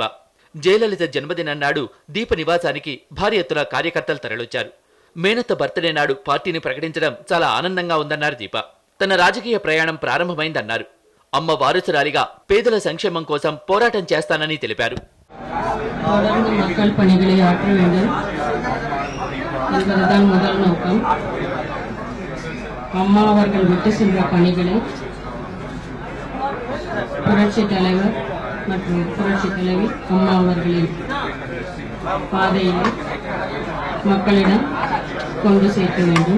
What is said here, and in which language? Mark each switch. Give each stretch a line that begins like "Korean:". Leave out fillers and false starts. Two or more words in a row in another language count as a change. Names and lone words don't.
Telugu: జయలలిత జన్మదినం నాడు దీప నివాసానికి భారీ ఎత్తున కార్యకర్తలు తరలొచ్చారు. మేనత్త బర్త్డే నాడు పార్టీని ప్రకటించడం చాలా ఆనందంగా ఉందన్నారు దీప. తన రాజకీయ ప్రయాణం ప్రారంభమైందన్నారు. అమ్మ వారసురాలిగా పేదల సంక్షేమం కోసం పోరాటం చేస్తానని తెలిపారు.
Tamil: அம்மா அவர்கள் விட்டு சென்ற பணிகளை புரட்சி தலைவர் மற்றும் புரட்சி தலைவி அம்மா அவர்களின் பாதையில் மக்களிடம் கொண்டு சேர்க்க வேண்டும்.